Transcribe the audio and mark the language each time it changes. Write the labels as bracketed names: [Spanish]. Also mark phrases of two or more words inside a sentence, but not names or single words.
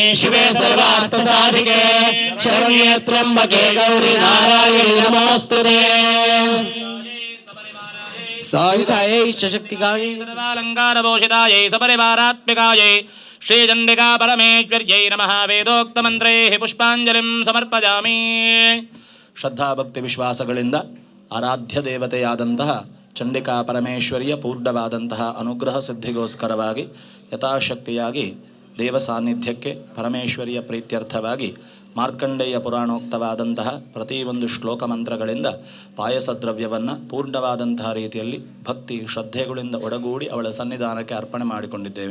[Sanskrit] शिवे सर्वार्थसाधिके शरण्ये त्र्यम्बके गौरी नारायणि नमोऽस्तुते सायुधायै शक्तिकायै सर्वालङ्कारभूषितायै सपरिवारात्मिकायै श्रीचण्डिका परमेश्वर्यै नमः वेदोक्तमन्त्रैः पुष्पाञ्जलिं समर्पयामि. [Kannada] ಶ್ರದ್ಧಾ ಭಕ್ತಿ ವಿಶ್ವಾಸಗಳಿಂದ ಆರಾಧ್ಯ ದೇವತೆಯಾದಂತಹ ಚಂಡಿಕಾ ಪರಮೇಶ್ವರಿಯ ಪೂರ್ಣವಾದಂತಹ ಅನುಗ್ರಹ ಸಿದ್ಧಿಗೋಸ್ಕರವಾಗಿ ಯಥಾಶಕ್ತಿಯಾಗಿ ದೇವ ಸಾನ್ನಿಧ್ಯಕ್ಕೆ ಪರಮೇಶ್ವರಿಯ ಪ್ರೀತ್ಯರ್ಥವಾಗಿ ಮಾರ್ಕಂಡೇಯ ಪುರಾಣೋಕ್ತವಾದಂತಹ ಪ್ರತಿಯೊಂದು ಶ್ಲೋಕ ಮಂತ್ರಗಳಿಂದ ಪಾಯಸ ದ್ರವ್ಯವನ್ನು ಪೂರ್ಣವಾದಂತಹ ರೀತಿಯಲ್ಲಿ ಭಕ್ತಿ ಶ್ರದ್ಧೆಗಳಿಂದ ಒಡಗೂಡಿ ಅವಳ ಸನ್ನಿಧಾನಕ್ಕೆ ಅರ್ಪಣೆ ಮಾಡಿಕೊಂಡಿದ್ದೇವೆ.